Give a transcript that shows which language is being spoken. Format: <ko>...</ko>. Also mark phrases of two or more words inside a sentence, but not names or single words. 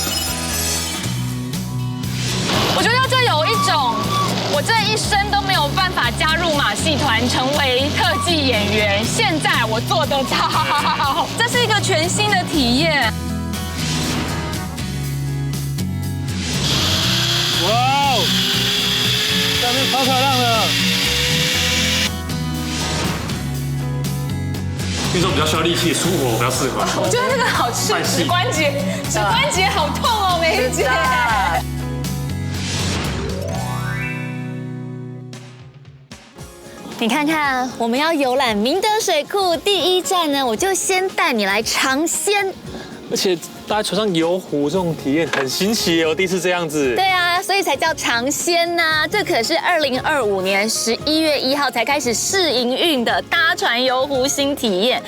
<zh>我覺得這有一種我這一生都沒有辦法加入馬戲團成為特技演員，現在我做得到，這是一個全新的體驗。哇哦，下面超漂亮的。听说比较需要力气，舒服比较適合。我觉得那個好吃，指關節好痛哦，梅姐。你看看，我們要遊覽明德水庫，第一站呢，我就先帶你來嘗鮮。而且大家船上遊湖這種體驗很新奇耶，我第一次這樣子。對啊，所以才叫嘗鮮吶。這可是2025年11月1號才開始試營運的搭船遊湖新體驗。</zh>